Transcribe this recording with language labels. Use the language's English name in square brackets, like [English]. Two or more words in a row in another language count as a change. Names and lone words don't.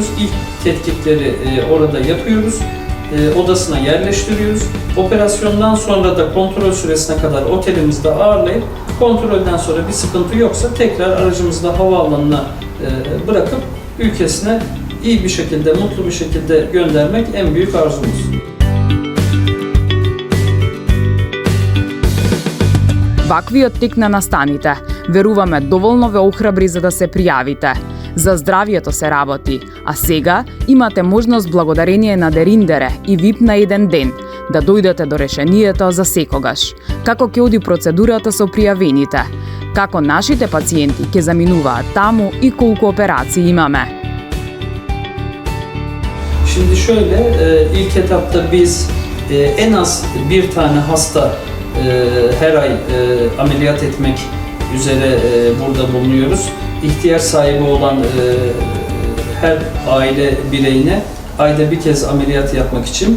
[Turkish] İlk tetkikleri orada yapıyoruz. Odasına yerleştiriyoruz. Operasyondan sonra da kontrol süresine kadar otelimizde ağırlayıp kontrolden sonra bir sıkıntı yoksa tekrar aracımızla havaalanına bırakıp ülkesine iyi bir şekilde, mutlu bir şekilde göndermek en büyük arzumuz. [Macedonian] Ваквиот тик не настаните. Веруваме доволно ве охрабри за да се пријавите. За здравието се работи, а сега имате можност благодарение на Дериндере и ВИП на еден ден да дојдете до решението за секогаш. Како ќе оди процедурата со пријавените? Како нашите пациенти ќе заминуваат таму и колку операции имаме? [Turkish] Şimdi şöyle, ilk etapta biz en az bir tane hasta her ay ameliyat etmek üzere burada bulunuyoruz. İhtiyaç sahibi olan her aile bireyine ayda bir kez ameliyat yapmak için.